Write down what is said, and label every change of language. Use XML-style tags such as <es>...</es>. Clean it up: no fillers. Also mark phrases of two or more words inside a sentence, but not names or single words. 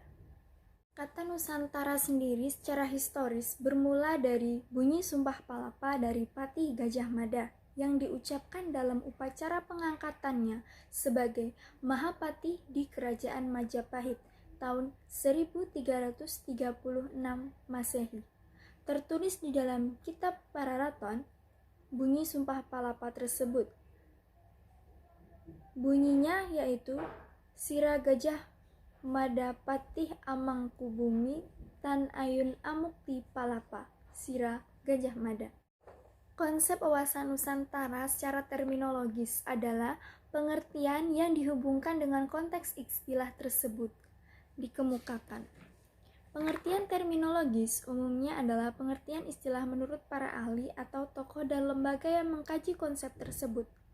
<id>Kata Nusantara sendiri secara historis bermula dari bunyi Sumpah Palapa dari Patih Gajah Mada yang diucapkan dalam upacara pengangkatannya sebagai Mahapatih di Kerajaan Majapahit tahun 1336 Masehi. Tertulis di dalam kitab Pararaton, bunyi Sumpah Palapa tersebut. Bunyinya yaitu</id> <kaw>Sira Gajah Mada Patih Amangkubumi Tan Ayun Amukti Palapa, Sira Gajah Mada.</kaw> <id>Konsep wawasan Nusantara secara terminologis adalah pengertian yang dihubungkan dengan konteks istilah tersebut dikemukakan. Pengertian terminologis umumnya adalah pengertian istilah menurut para ahli atau tokoh dan lembaga yang mengkaji konsep tersebut.</id>